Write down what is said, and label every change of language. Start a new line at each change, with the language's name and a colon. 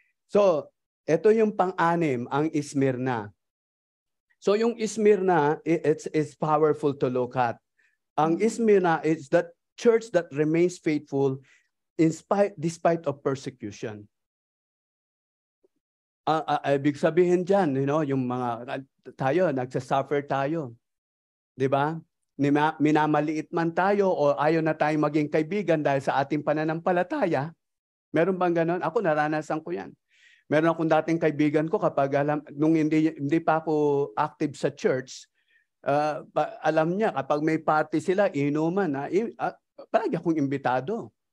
Filipino: So, ito yung pang-anim, ang Smyrna.
English: So yung Smyrna, it's powerful to look at. Ang Smyrna is that church that remains faithful despite of persecution.
Filipino: Ibig sabihin dyan, yung mga tayo, nagsasuffer tayo. Di ba? Minamaliit man tayo o ayaw na tayong maging kaibigan dahil sa ating pananampalataya. Meron bang ganon? Ako, naranasan ko yan. Meron akong dating kaibigan ko kapag nung hindi pa ako active sa church, alam niya, kapag may party sila, inuman, palagi akong imbitado.